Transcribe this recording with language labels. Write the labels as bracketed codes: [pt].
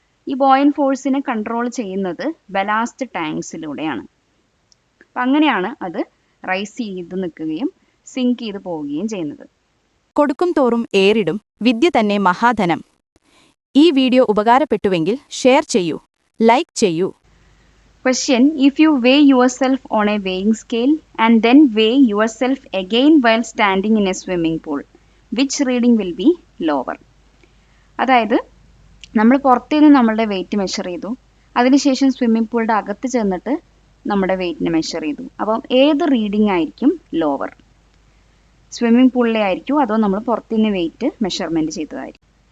[ml] ഈ ബോയൻ്റ് ഫോഴ്സിനെ കൺട്രോൾ ചെയ്യുന്നത് ബലാസ്റ്റ് ടാങ്ക്സിലൂടെയാണ്. അപ്പം അങ്ങനെയാണ് അത് റൈസ് ചെയ്ത് നിൽക്കുകയും സിങ്ക് ചെയ്ത് പോവുകയും ചെയ്യുന്നത്. കൊടുക്കും തോറും ഏറിടും വിദ്യ തന്നെ മഹാധനം. ഈ വീഡിയോ ഉപകാരപ്പെട്ടുവെങ്കിൽ ഷെയർ ചെയ്യൂ, ലൈക്ക് ചെയ്യൂ. [en] Question: if you weigh yourself on a weighing scale and then weigh yourself again while standing in a swimming pool, which reading will be lower? [ml] അതായത് നമ്മൾ പുറത്തുനിന്ന് നമ്മളുടെ വെയിറ്റ് മെഷർ ചെയ്തു, അതിനുശേഷം സ്വിമ്മിംഗ് പൂളിൻ്റെ അകത്ത് ചെന്നിട്ട് നമ്മുടെ വെയിറ്റിനെ മെഷർ ചെയ്തു. അപ്പം ഏത് റീഡിംഗ് ആയിരിക്കും ലോവർ? സ്വിമ്മിംഗ് പൂളിലെ ആയിരിക്കും അതോ നമ്മൾ പുറത്തുനിന്ന് വെയിറ്റ് മെഷർമെൻറ്റ് ചെയ്തതായിരിക്കും?